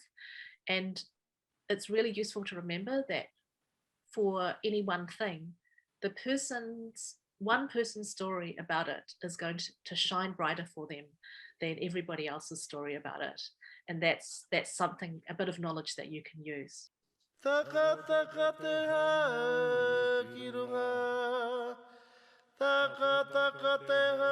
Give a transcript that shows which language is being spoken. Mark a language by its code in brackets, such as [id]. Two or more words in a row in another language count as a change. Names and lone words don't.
[en] And it's really useful to remember that for any one thing, one person's story about it is going to shine brighter for them than everybody else's story about it. And that's something, a bit of knowledge that you can use. [mi] Taka taka te ha ki runga, taka taka te